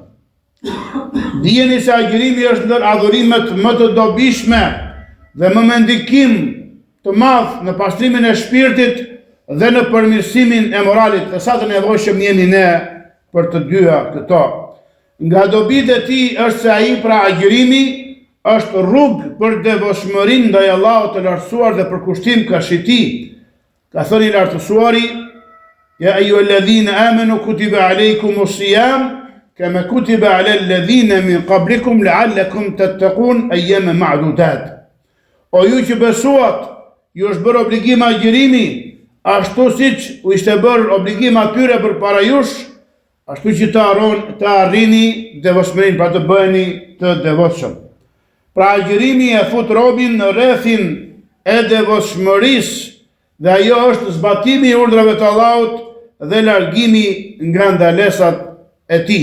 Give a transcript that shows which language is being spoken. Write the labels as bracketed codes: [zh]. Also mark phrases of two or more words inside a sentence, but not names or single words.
[sq] Dijeni se agjërimi është ndër adhurimet më të dobishme dhe më me ndikim të madh në pastrimin e shpirtit dhe në përmirësimin e moralit, dhe sa të nevojshëm jemi ne për të dyja këto. Nga dobitë e tij është se ai pra agjërimi është rrugë për devotshmërinë ndaj Allahut të lartësuar dhe për kushtim ka shiti. Ka thënë i lartësuari: [ar] يا أيها الذين آمنوا كتب عليكم الصيام كما كتب على الذين من قبلكم لعلكم تتقون أياما معدودات. [sq] O ju që besuat, ju është bërë obligim agjërimi, ashtu siç u ishte bërë obligim atyre përpara jush, ashtu që të arrini devotshmërinë, pra të bëheni të devotshëm. Pra agjërimi e fut robin në rrethin e devotshmërisë dhe ajo është zbatimi i urdhrave të Allahut dhe largimi nga ndalesat e tij.